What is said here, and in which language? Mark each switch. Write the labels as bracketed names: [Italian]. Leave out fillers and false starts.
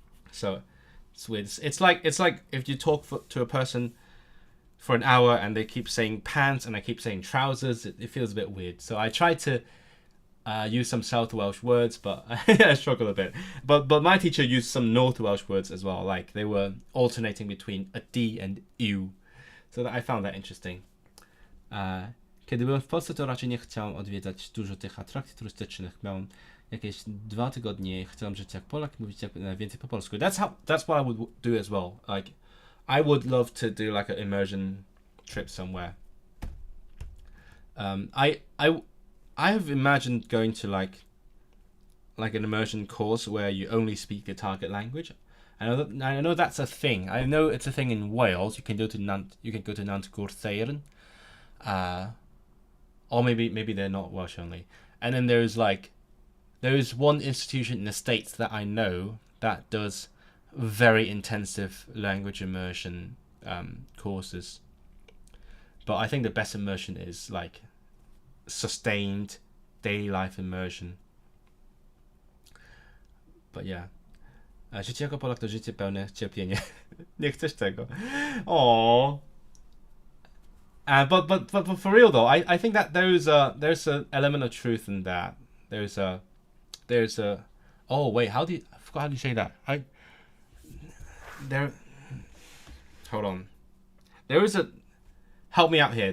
[English] So it's weird. It's like if you talk to a person for an hour and they keep saying pants and I keep saying trousers, it feels a bit weird. So I try to use some South Welsh words, but I struggle a bit. But my teacher used some North Welsh words as well. Like they were alternating between a D and U. So I found that interesting. [Polish] Kiedy byłem w Polsce, to raczej nie chciałem odwiedzać dużo tych atrakcji turystycznych. Miałem jakieś 2 tygodnie, chciałem żyć jak Polak i mówić jak więcej po polsku. [English] That's what I would do as well. Like, I would love to do like an immersion trip somewhere. I have imagined going to like an immersion course where you only speak the target language. I know that's a thing. I know it's a thing in Wales. You can go to Nant Gwrtheuyn. Or maybe they're not Welsh only. And then there's one institution in the States that I know that does very intensive language immersion courses. But I think the best immersion is like sustained daily life immersion. But yeah. [Polish] Życie jako Polak to życie pełne cierpienia. Nie chcesz tego. Aww. [English] But for real though, I think that there's an element of truth in that. There's a oh wait, I forgot how do you say that? Hold on. There is a help me out here.